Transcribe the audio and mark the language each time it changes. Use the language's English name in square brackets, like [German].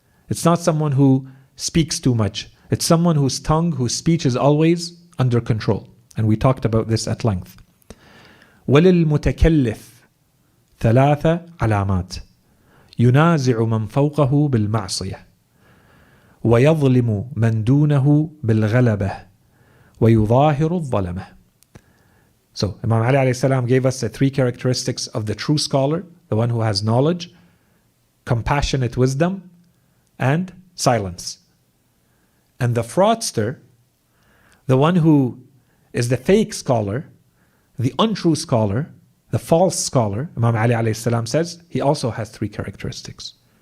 [English] It's not someone who speaks too much. It's someone whose tongue, whose speech is always under control. And we talked about this at length. [Arabic] وللمتكلف 3 علامات ينازع من فوقه بالمعصية ويظلم من دونه بالغلبة ويظاهر الظلمة. [English] So Imam Ali alayhi salam gave us the 3 characteristics of the true scholar, the one who has knowledge, compassionate wisdom, and silence. And the fraudster, the one who is the fake scholar, the untrue scholar, the false scholar, Imam Ali alayhi salam says, he also has 3 characteristics.